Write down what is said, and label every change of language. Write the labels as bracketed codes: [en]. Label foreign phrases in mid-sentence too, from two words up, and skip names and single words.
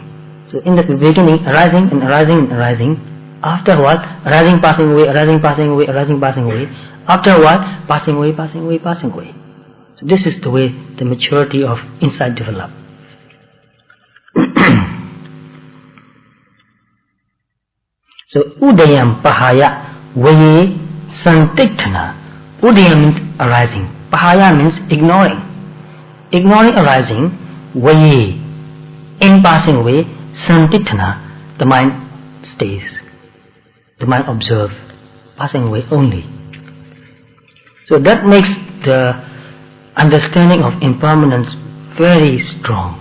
[en] So in the beginning, arising and arising and arising. After a while, arising, passing away, arising, passing away, arising, passing away. After a while, passing away, passing away, passing away. So this is the way the maturity of insight develops. [pi] So udayam pahaya vaye santiktana. [en] Udayam means arising. Pahaya means ignoring. Ignoring arising, vaye, in passing away, santiktana, the mind stays. The mind observes, passing away only. So that makes the understanding of impermanence very strong.